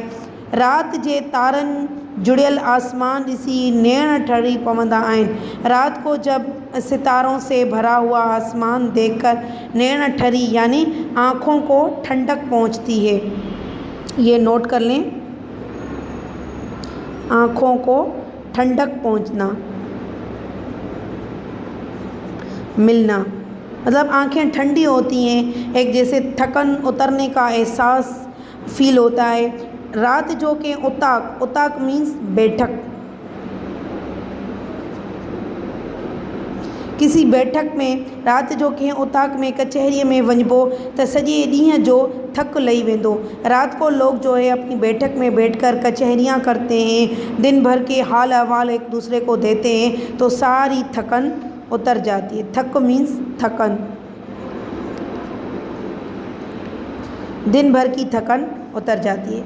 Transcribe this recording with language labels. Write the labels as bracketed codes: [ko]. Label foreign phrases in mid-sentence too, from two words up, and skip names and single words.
[sd] रात जे तारनि जुड़ियल आसमान ॾिसी नेण ठरी पवंदा आहिनि। [hi] रात को जब सितारों से भरा हुआ आसमान देखकर [sd] नेण ठरी [hi] यानी आँखों को ठंडक पहुंचती है। ये नोट कर लें, आँखों को ठंडक पहुंचना, मिलना मतलब आँखें ठंडी होती हैं, एक जैसे थकन उतरने का एहसास फील होता है। [sd] रात जो के उताक, उताक मीन्स बैठक, [hi] किसी बैठक में [sd] रात जो कंहिं उताक में कचहरी में वञिबो त सॼे ॾींहं जो थक लही वेंदो। [hi] रात को लोग जो है अपनी बैठक में बैठकर कचहरियाँ करते हैं, दिन भर के हाल अहवाल एक दूसरे को देते हैं तो सारी थकन उतर जाती है। थक मीन्स थकन, दिन भर की थकन उतर जाती है।